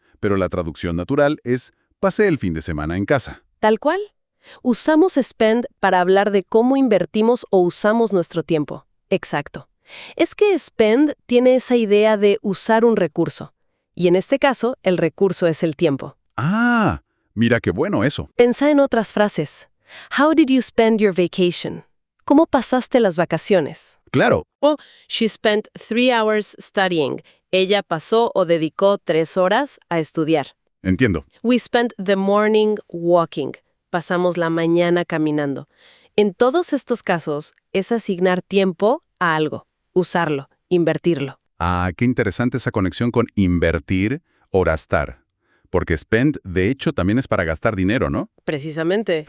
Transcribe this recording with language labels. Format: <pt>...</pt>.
<es>Pero la traducción natural es pasé el fin de semana en casa. ¿Tal cual? Usamos spend para hablar de cómo invertimos o usamos nuestro tiempo. Exacto. Es que spend tiene esa idea de usar un recurso. Y en este caso, el recurso es el tiempo. Ah, mira qué bueno eso. Pensá en otras frases.</es> <en>How did you spend your vacation?</en> <es>¿Cómo pasaste las vacaciones? Claro.</es> <en>Well, she spent 3 hours studying.</en> <es>Ella pasó o dedicó 3 horas a estudiar. Entiendo.</es> <en>We spent the morning walking.</en> <es>Pasamos la mañana caminando. En todos estos casos, es asignar tiempo a algo, usarlo, invertirlo. Ah, qué interesante esa conexión con invertir o gastar. Porque spend, de hecho, también es para gastar dinero, ¿no? Precisamente.</es>